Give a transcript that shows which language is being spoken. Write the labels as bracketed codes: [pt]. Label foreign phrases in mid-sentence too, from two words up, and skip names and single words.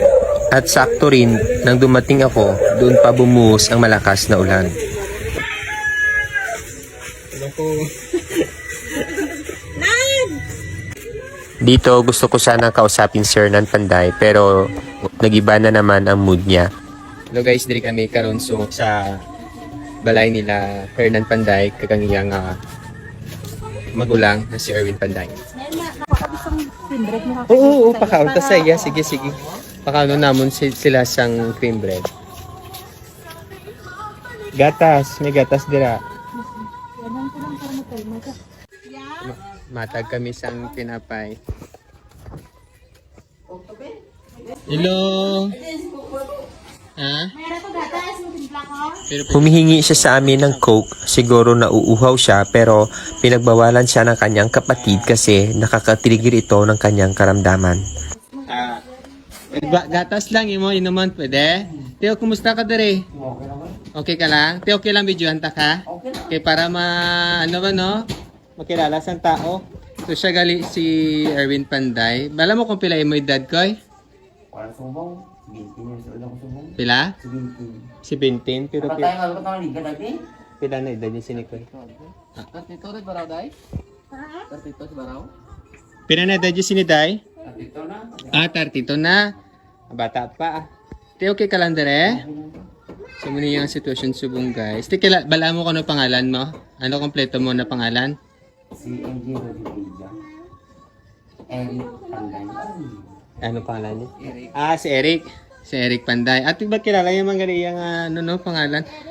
[tl] At sakto rin, nang dumating ako, doon pa bumuhos ang malakas na ulan. Dito gusto ko sana kausapin si Hernan Panday pero nagiba na naman ang mood niya. [en] Hello guys, [hil] diri kami karon so sa balay nila Hernan Panday kagangiyang magulang na si Erwin Panday. Oo, pakaon ta sa iya. Sige. Pakaon namon sila sang cream bread. Gatas, may gatas dira. Matag kami sang tinapay. [en] Hello. Ha? [tl] Humihingi siya sa amin ng Coke, siguro nauuhaw siya pero pinagbawalan siya ng kanyang kapatid kasi nakakatrigger ito ng kanyang karamdaman. [hil] Gatas lang imo inuman pwede? Teo, kumusta ka dere? Okay ka lang? Teo, okay lang videohan ta ka? Okay, para ano ba no? Makilala sa tao. So siya gali si Erwin Panday. Bala mo kung pila mo edad ko eh? Pila? 17. Pero pila na edad niya sinikoy? Pila na edad niya siniday? 32 na. Bata pa. Te, okay ka lang dere? So, muna yung sitwasyon subong guys. Te, bala mo kung ano pangalan mo? Ano kompleto mo na pangalan? Si MJ Rodriguez. Eric Panday. Ano pangalan niya? Eric. Si Eric. Si Eric Panday. [tl] At ba't kilala yung mga ganiyang pangalan?